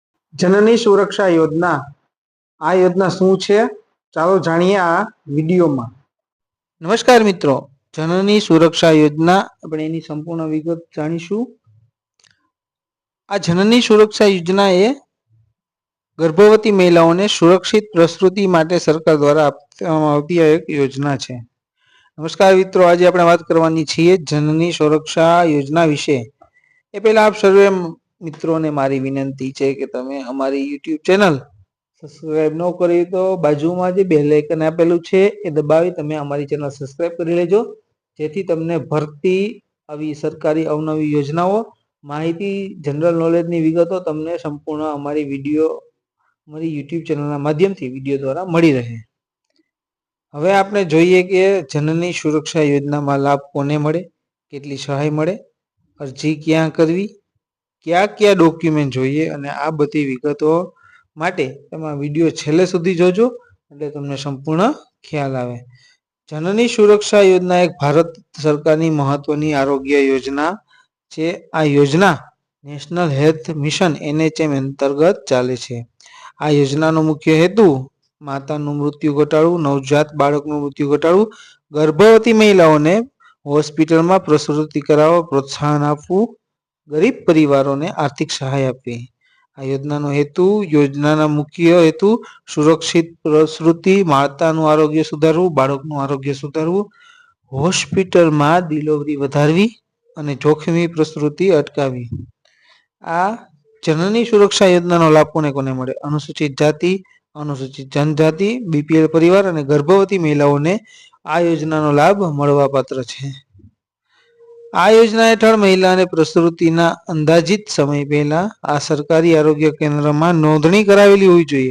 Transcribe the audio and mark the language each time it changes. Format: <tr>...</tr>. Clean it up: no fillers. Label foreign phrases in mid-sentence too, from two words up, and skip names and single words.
<gu>जननी सुरक्षा योजना આ યોજના શું છે ચાલો જાણીએ આ વિડિયોમાં। નમસ્કાર મિત્રો, जननी सुरक्षा योजना આપણે એની સંપૂર્ણ વિગત જાણીશું। આ जननी सुरक्षा योजना એ ગર્ભવતી મહિલાઓને સુરક્ષિત પ્રસૂતિ માટે સરકાર દ્વારા આપવામાં આવતી એક યોજના છે। નમસ્કાર મિત્રો, આજે આપણે વાત કરવાની છીએ जननी सुरक्षा योजना વિશે। એ પહેલા આપ સર્વે મિત્રોને મારી વિનંતી છે કે તમે અમારી YouTube ચેનલ સબસ્ક્રાઇબ ન કરી તો બાજુમાં જે બેલ આઇકન આપેલું છે એ દબાવી તમે અમારી ચેનલ સબસ્ક્રાઇબ કરી લેજો, જેથી તમને ભરતી આવી સરકારી અવનવી યોજનાઓ, માહિતી, જનરલ નોલેજની વિગતો તમને સંપૂર્ણ અમારી વિડીયો અમારી YouTube ચેનલના માધ્યમથી વિડીયો દ્વારા મળી રહે। હવે આપણે જોઈએ કે जननी सुरक्षा योजनाમાં લાભ કોને મળે, કેટલી સહાય મળે, અરજી ક્યાં કરવી,</gu> <hi>क्या क्या</hi> <gu>डॉक्यूमेंट જોઈએ અને આ બધી વિગતો માટે તમે વિડિયો છેલ્લે સુધી જોજો એટલે તમને સંપૂર્ણ ખ્યાલ આવે। जननी सुरक्षा योजना એક ભારત સરકારની મહત્વની આરોગ્ય યોજના છે। આ યોજના નેશનલ હેલ્થ મિશન NHM અંતર્ગત ચાલે છે। આ યોજનાનો મુખ્ય હેતુ માતાનું મૃત્યુ ઘટાડવું, નવજાત બાળકનું મૃત્યુ ઘટાડવું, ગર્ભવતી મહિલાઓને હોસ્પિટલમાં પ્રસૂતિ કરાવવા પ્રોત્સાહન આપવું, ગરીબ પરિવારોને આર્થિક સહાય આપી। આ યોજના મુખ્ય હેતુ સુરક્ષિત પ્રસૂતિ, માતાનું આરોગ્ય સુધારવું, બાળકનું આરોગ્ય સુધારવું, હોસ્પિટલ માં ડિલિવરી વધારવી અને જોખમી પ્રસૂતિ અટકાવવી। આ जननी सुरक्षा योजनाનો લાભ કોને કોને મળે? અનુસૂચિત જાતિ, અનુસૂચિત જનજાતિ, BPL પરિવાર અને ગર્ભવતી મહિલાઓને આ યોજનાનો લાભ મળવાપાત્ર છે। આ યોજના હેઠળ મહિલાને પ્રસૂતિના અંદાજિત સમય પહેલા આ સરકારી આરોગ્ય કેન્દ્રમાં નોંધણી કરાવેલી હોવી જોઈએ।</gu>